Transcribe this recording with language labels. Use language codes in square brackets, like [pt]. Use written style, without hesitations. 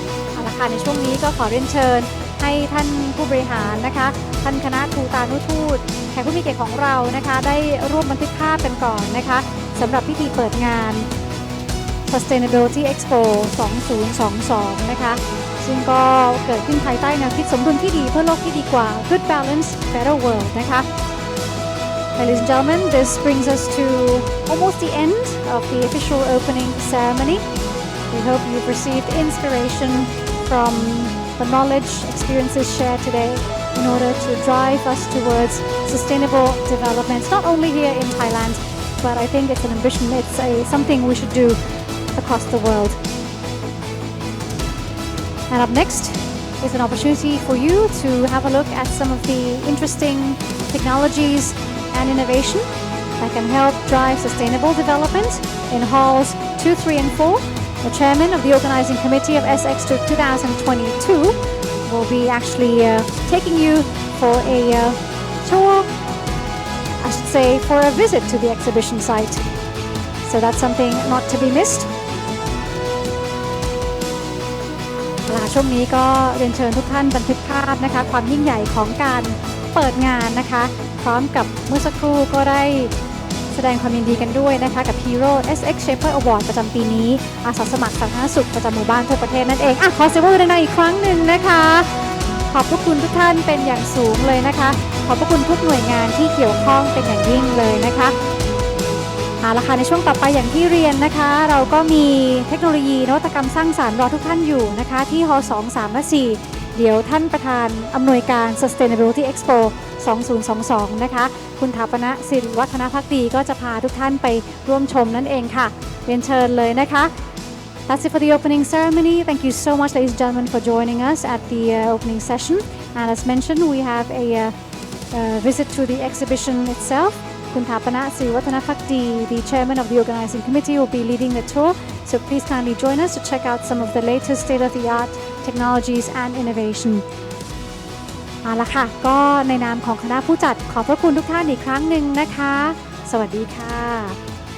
[th] เอาละค่ะในช่วงนี้ก็ขอเรียนเชิญให้ท่านผู้บริหารนะคะท่านคณะทูตานุทูตแขกผู้มีเกียรติของเรานะคะได้ร่วมบันทึกภาพกันก่อนนะคะสำหรับพิธีเปิดงาน Sustainability Expo 2022 นะคะซึ่งก็เกิดขึ้นภายใต้แนวคิดสมดุลที่ดีเพื่อโลกที่ดีกว่า [en] Good Balance Better World [th] นะคะ [en] Ladies and gentlemen, this brings us to almost the end of the official opening ceremony. We hope you've received inspiration from the knowledge, experiences shared today. in order to drive us towards sustainable development, not only here in Thailand, but I think it's an ambition, it's something we should do across the world. And up next is an opportunity for you to have a look at some of the interesting technologies and innovation that can help drive sustainable development in halls 2, 3, and 4. The chairman of the organizing committee of SX 2022 will be actually taking you for a tour, I should say, for a visit to the exhibition site. So that's something not to be missed. [th] ช่วงนี้ก็เรียนเชิญทุกท่านบันทึกภาพนะคะความยิ่งใหญ่ของการเปิดงานนะคะพร้อมกับเมื่อสักครู่ก็ได้แสดงความยินดีกันด้วยนะคะกับ Hero SX Shaper Award ประจำปีนี้อาสาสมัครสาธารณสุขประจำหมู่บ้านทั่วประเทศนั่นเองขอเสียงปรบมือดังๆอีกครั้งหนึ่งนะคะขอบพระคุณทุกท่านเป็นอย่างสูงเลยนะคะขอบพระคุณทุกหน่วยงานที่เกี่ยวข้องเป็นอย่างยิ่งเลยนะคะ ราคาในช่วงต่อไปอย่างที่เรียนนะคะเราก็มีเทคโนโลยีนวัตกรรมสร้างสรรค์รอทุกท่านอยู่นะคะที่ฮ2 3 และ 4เดี๋ยวท่านประธานอำนวยการ Sustainability Expo 2022นะคะคุณถาปณะศิริวัฒนภักดีก็จะพาทุกท่านไปร่วมชมนั่นเองค่ะเรียนเชิญเลยนะคะ [en] That's it for the opening ceremony. Thank you so much, ladies and gentlemen, for joining us at the opening session. And as mentioned, we have a visit to the exhibition itself. Kun Thapana Siriwatanapakdi, the chairman of the organizing committee, will be leading the tour. So please kindly join us to check out some of the latest state-of-the-art technologies and innovation. [th] ล่ะค่ะก็ในนามของคณะผู้จัดขอบพระคุณทุกท่านอีกครั้งหนึ่งนะคะสวัสดีค่ะ